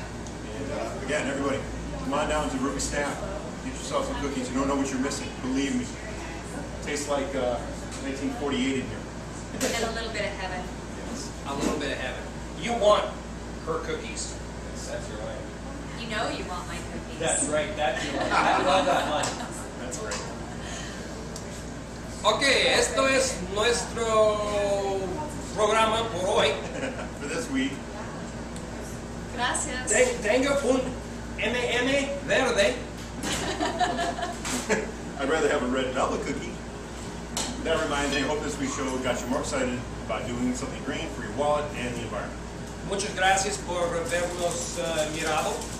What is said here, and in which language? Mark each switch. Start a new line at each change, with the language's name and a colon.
English: And again, everybody, come on down to Ruby Snap. Get yourself some cookies. You don't know what you're missing. Believe me. Tastes like 1948 in here. And a little bit of heaven. Yes. A little bit of heaven. You want her cookies. That's your line. You know you want my cookies. That's right. That's your line. I love that line. That's right.
Spanish: Ok, esto es nuestro programa por hoy.
English: For this week.
Spanish: Gracias. Tenga un M&M verde.
English: I'd rather have a red velvet cookie. That reminds me, I hope this week's show got you more excited about doing something green for your wallet and the environment.
Spanish: Muchas gracias por habernos mirado.